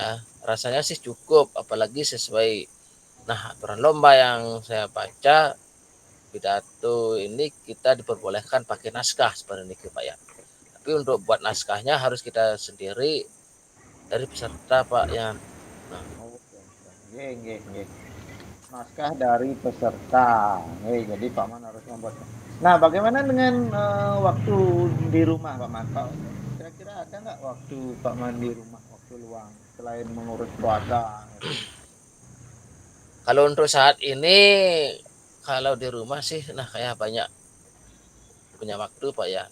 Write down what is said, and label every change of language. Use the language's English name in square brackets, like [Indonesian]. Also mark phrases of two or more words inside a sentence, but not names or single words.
[Indonesian] Rasanya sih cukup, apalagi sesuai nah aturan lomba yang saya baca pidato ini kita diperbolehkan pakai naskah seperti ini Pak ya. Tapi untuk buat naskahnya harus kita sendiri dari peserta Pak ya. Nah, Oh, [Balinese] nggih, nggih, nggih. [Indonesian] Naskah dari peserta. Jadi Pak Man harus membuatnya. Nah, bagaimana dengan waktu di rumah Pak Man? Kira-kira ada nggak waktu Pak Man di rumah, waktu luang, selain mengurus keluarga? kalau untuk saat ini kalau di rumah sih nah kayak banyak punya waktu Pak ya.